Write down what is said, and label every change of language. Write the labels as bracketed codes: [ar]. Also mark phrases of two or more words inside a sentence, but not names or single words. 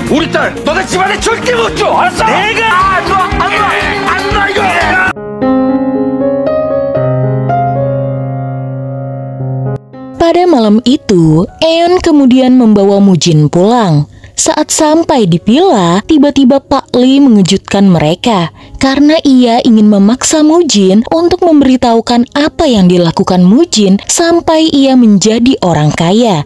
[ko] 우리 딸 너네 집안에 절대 못 줘. 알았어? 내가 안 놔, 안 놔 이거. [id] Pada malam itu, Eon kemudian membawa Mujin pulang. Saat sampai di villa, tiba-tiba Pak Lee mengejutkan mereka karena ia ingin memaksa Mujin untuk memberitahukan apa yang dilakukan Mujin sampai ia menjadi orang kaya.